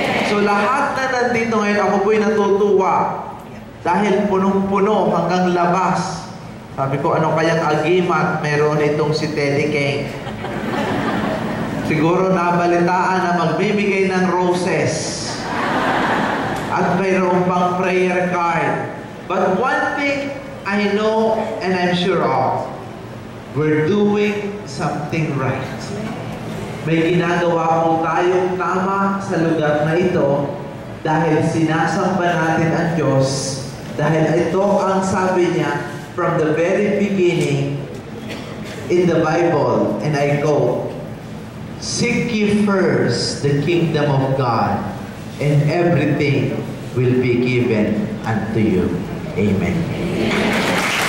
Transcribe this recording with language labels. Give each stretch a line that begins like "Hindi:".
Filipino: So lahat na nandito ngayon, ako po'y natutuwa. Dahil punong-puno hanggang labas. Sabi ko, ano kayang agimat meron itong si Teddy King? Siguro nabalitaan na magbibigay ng roses. At mayroon pang prayer card.
English: But one thing I know and I'm sure of, we're doing something right.
Filipino: May ginagawa po tayong tama sa lugar na ito dahil sinasamba natin ang Diyos. Dahil ito ang sabi niya
English: from the very beginning in the Bible, and I go, seek ye first the kingdom of God, and everything will be given unto you. Amen.